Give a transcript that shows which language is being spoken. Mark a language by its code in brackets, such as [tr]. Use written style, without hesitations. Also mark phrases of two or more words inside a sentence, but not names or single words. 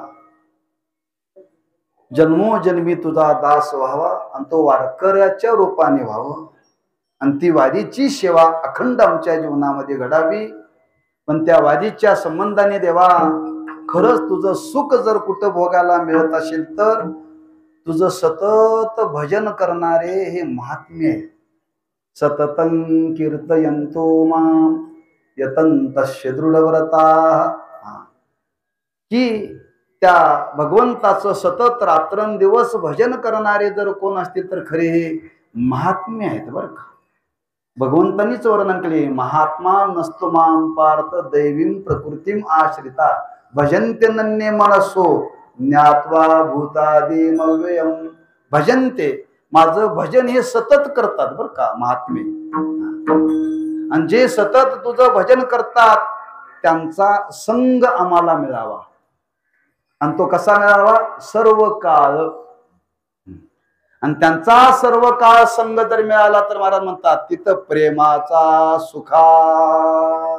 [mr] जन्मोजन्मी तुझा दास व्हावा आणि तो वारकऱ्याच्या रूपाने व्हावं आणि ती वारीची सेवा अखंड आमच्या जीवनामध्ये घडावी पण त्या वारीच्या संबंधाने देवा खरंच तुझं सुख जर कुठं भोगायला मिळत असेल तर तुझं सतत भजन करणारे हे महात्मे आहे [sa] सततं कीर्तयन्तो मां यतन्तस्य दृढव्रता [mr] की त्या भगवंताचं सतत रात्रंदिवस भजन करणारे जर कोण असतील तर खरे हे महात्मे आहेत बरं का. भगवंतांनीच वर्णन केले, [sa] महात्मा नसतो मां पार्थ दैवीं प्रकृतीम आश्रिता भजन्ते नन्ये मनसो ज्ञात्वा भूतादिमव्ययम्. भजनते, [mr] माझं भजन हे सतत करतात बरं का महात्मे. आणि जे सतत तुझं भजन करतात त्यांचा संग आम्हाला मिळावा. आणि तो कसा मिळावा? सर्व काळ. आणि त्यांचा सर्व काळ संग जर मिळाला तर महाराज म्हणतात तिथं प्रेमाचा सुखार.